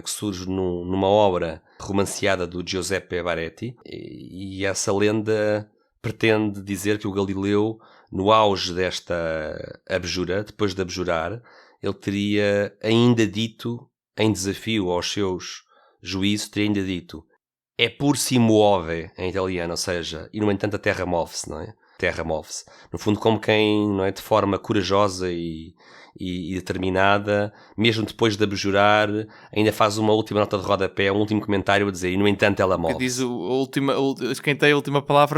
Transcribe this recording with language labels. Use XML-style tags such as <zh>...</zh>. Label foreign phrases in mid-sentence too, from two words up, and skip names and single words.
<pt>Que surge numa obra romanceada do Giuseppe Baretti, e essa lenda pretende dizer que o Galileu, no auge desta abjura, depois de abjurar, ele teria ainda dito, em desafio aos seus juízos, teria ainda dito</pt> <it>"é pur si muove",</it> <pt>em italiano, ou seja, e no entanto a terra move-se, não é? Terra move-se. No fundo, como quem, não é, de forma corajosa e determinada, mesmo depois de abjurar, ainda faz uma última nota de rodapé, um último comentário a dizer, e no entanto ela move-se. Diz quem tem a última palavra.</pt>